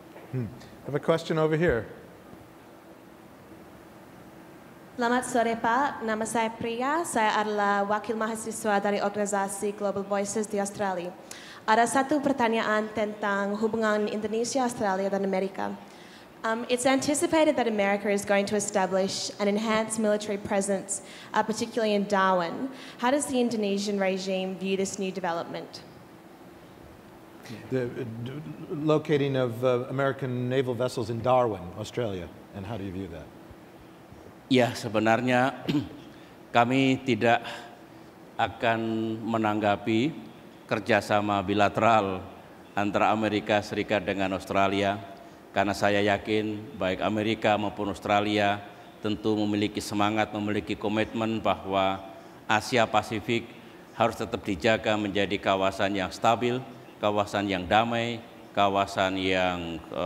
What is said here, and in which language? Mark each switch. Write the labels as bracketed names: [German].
[English] I have a question over here. [Indonesian] Selamat sore Pak, nama saya Priya, saya adalah wakil mahasiswa dari organisasi Global Voices di Australia. Ada satu pertanyaan tentang hubungan Indonesia, Australia, dan Amerika. [English] It's anticipated that America is going to establish an enhanced military presence, particularly in Darwin. How does the Indonesian regime view this new development? The locating of American naval vessels in Darwin, Australia, and how do you view that? [Indonesian] Ya, sebenarnya kami tidak akan menanggapi kerjasama bilateral antara Amerika Serikat dengan Australia, karena saya yakin baik Amerika maupun Australia tentu memiliki semangat, memiliki komitmen bahwa Asia Pasifik harus tetap dijaga menjadi kawasan yang stabil, kawasan yang damai, kawasan yang